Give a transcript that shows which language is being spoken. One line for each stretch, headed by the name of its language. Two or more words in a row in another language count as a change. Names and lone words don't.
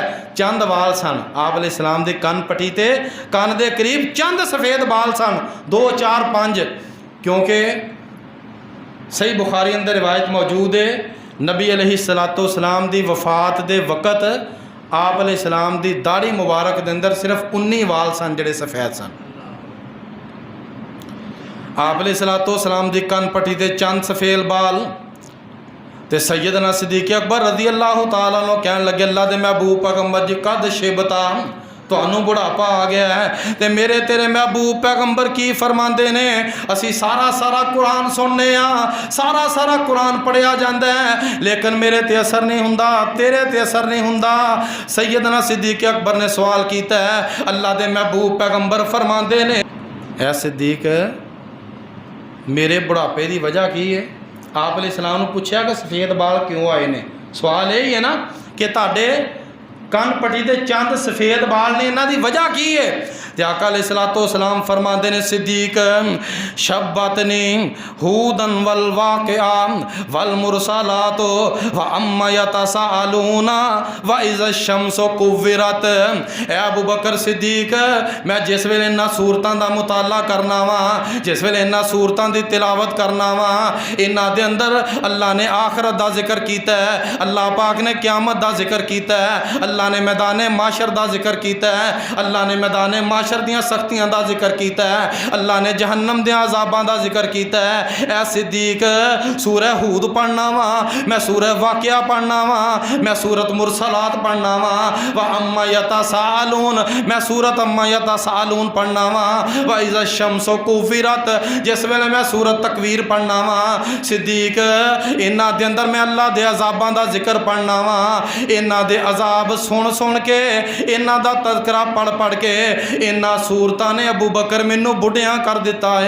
Punjabi: چند وال سن آپ علیہ السلام دی کن پٹی تے کن دے قریب چند سفید بال سن، 2 4 5، کیونکہ صحیح بخاری اندر روایت موجود ہے نبی
Arabic: عليه الصلاة والسلام
Punjabi: دی وفات دے وقت آپ علیہ السلام دی داڑھی مبارک دے اندر صرف 19 وال سن جیہڑے سفید سن. آپ
Arabic: عليه الصلاة والسلام
Punjabi: دی کن پٹی تے چند سفید بال تے سیدنا صدیق اکبر
Arabic: رضي الله تعالى عنه
Punjabi: کہن لگے اللہ دے محبوب پیغمبر جی
Arabic: قد شبت
Punjabi: تہانوں بڑھاپا آ گیا ہے، تو میرے تیرے محبوب پیغمبر کی فرماتے نے، اسی سارا سارا قرآن سننے سارا سارا قرآن پڑھیا جاتا ہے، لیکن میرے تے اثر نہیں ہندا، تیرے تے اثر نہیں ہندا. سیدنا صدیق اکبر نے سوال کیا ہے، اللہ دے محبوب پیغمبر فرماتے نے، اے صدیق میرے بڑھاپے کی وجہ کی ہے? آپ علیہ السلام نے پچھیا کہ سفید بال کیوں آئے نے? سوال یہی ہے نا کہ تہاڈے کن پٹی دے چند سفید بال نے، انہاں دی وجہ کی ہے? تے آقا
Arabic: عليه الصلاة والسلام
Punjabi: فرماتے نے، صدیق
Arabic: شيبتني هود والواقعة والمرسلات وعم يتساءلون وإذا الشمس كورت.
Punjabi: اے ابو بکر صدیق میں جس ویلے انہاں سورتاں دا مطالعہ کرنا واں، جس ویلے انہاں سورتاں دی تلاوت کرنا واں، انہاں دے اندر اللہ نے آخرت دا ذکر کیتا ہے، اللہ پاک نے قیامت دا ذکر کیتا ہے، اللہ نے میدان محشر دا ذکر کیتا ہے، اللہ نے میدان محشر دیاں سختیاں دا ذکر کیتا ہے، اللہ نے جہنم دیاں عذاباں دا ذکر کیتا ہے. اے صدیق سورہ ہود پڑھنا واں، میں سورہ واقعہ پڑھنا واں، میں سورت مرسلات پڑھنا واں,
Arabic: وعم يتساءلون
Punjabi: میں سورت عم یتساءلون پڑھنا واں,
Arabic: وإذا الشمس كورت
Punjabi: جس ویلے میں سورت تکویر پڑھنا واں. صدیق انہاں دے اندر میں اللہ دے عذاباں دا ذکر پڑھنا واں، انہاں دے عذاب سن سن کے، انہاں دا تذکرہ پڑھ پڑھ کے انہاں سورتاں نے ابو بکر مینوں بڈھیا کر دتا ہے.